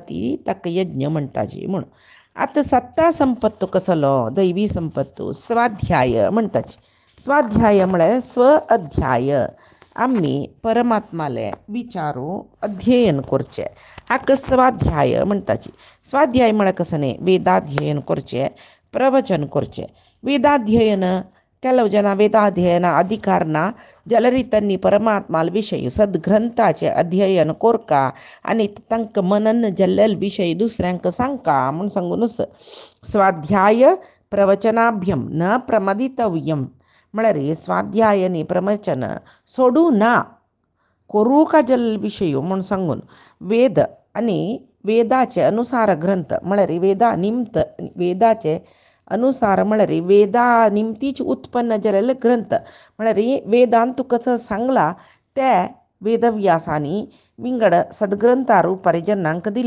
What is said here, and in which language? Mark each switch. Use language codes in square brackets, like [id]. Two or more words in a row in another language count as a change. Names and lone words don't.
[kok] ती ताका यज्ञ म्हणटाची म्हूण आतां सत्ता संपत्त कसलो दैवी संपत्त स्वाध्याय म्हणटाची स्वाध्याय म्हळ्यार स्व अध्याय आमी परमात्माले विचारू अध्ययन करचें हाका स्वाध्याय म्हणटाची स्वाध्याय म्हळ्यार कसं न्ही वेदाध्ययन करचें प्रवचन करचें वेदाध्ययन [kn] ಕೆಲವು ಜನ ವೇದಾಧ್ಯಯನ [kok] अधिकार ना जाल्यार तांणी परमात्मा विशयी सद्ग्रंथाचे अध्ययन कोरका आनी तांकां मनन जाल्लेले विशय दुसऱ्यांक सांगका म्हूण सांगूनच [sa] स्वाध्याय प्रवचनाभ्यम न प्रमदितव्यम [kok] म्हळ्यार स्वाध्याय आनी प्रवचन सोडूं ना करू का जल विषयू म्हूण सांगून वेद आणि वेदाचे अनुसार ग्रंथ म्हळ्यार वेदाचे अनुसार म्हळ्यार वेदा निमतीच उत्पन्न जालेले ग्रंथ म्हळ्यार वेदांत तुका कसं सांगला ते वेदव्यासानी विंगड सद्ग्रंथा रुपारी जनांक दिला.